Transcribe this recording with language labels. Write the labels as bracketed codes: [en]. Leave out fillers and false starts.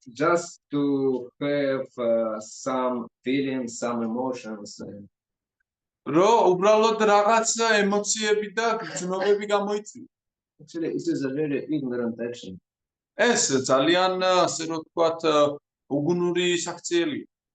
[en] Just to have some feelings, some emotions. [ka] რო უბრალოდ რაღაც ემოციები და გრძნობები გამოიწვიოს. [en] Actually, it is a very ignorant action. [ka] ეს ძალიან ასე რომ ვთქვათ უგუნური საქციელია.